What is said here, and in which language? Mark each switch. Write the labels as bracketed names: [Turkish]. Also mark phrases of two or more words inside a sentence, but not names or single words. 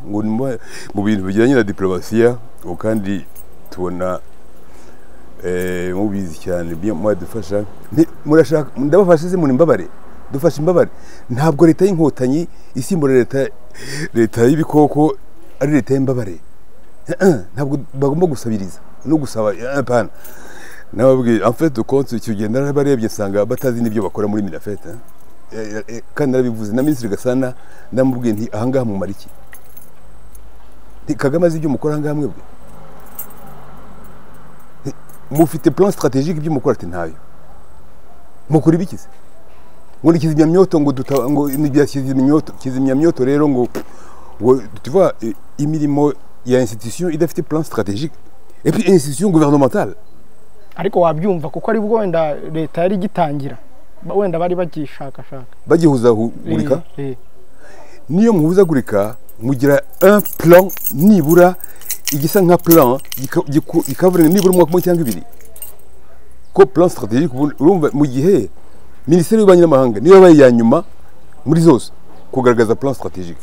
[Kinyarwanda] Ngo mu bintu bijyanye na diplomasiya kandi tubona mubizi cyane mwadufasha. Murashaka ndabafashe se muri mbabare. Dufasha imbabare. Ntabwo leta y'inkotanyi isimbura leta y'ibikoko ari leta y'imbabare. Ntabwo bagomba gusabiriza no gusaba apana. Nababwiye [French] en fait de compte [Kinyarwanda] icyo gihe narabarebye nsanga batazi n'ibyo bakora muri Minafete. Kandi narabivuze na Minisitiri Gasana ndamubwiye nti ahangaha mu mariki. Kagame azi ibyo mukora ahangaha mwebwe. Mufite [French] plan stratégique [Kinyarwanda] ibyo mukora ati ntayo. Mukora ibikize. Ngo ni kizimyamyoto ngo ni bya kizimyamyoto rero ngo [French] tu vois [Kinyarwanda] imirimo ya institution idafite [French] plan stratégique et puis institution gouvernementale. [Kinyarwanda] Ariko wabyumva kuko ari bwo wenda leta yari gitangira wenda bari bagishakashaka bagihuzagurika. Niyo muhuzagurika mugira [French] un plan [Kinyarwanda] nibura igisa nka plan ikavura nibura umwaka umwe cyangwa ibiri ko [French] plan stratégique [Kinyarwanda] urumva mu gihe Minisiteri y'Ububanyi n'Amahanga niyo yabaye ya nyuma muri zose kugaragaza [French] plan stratégique.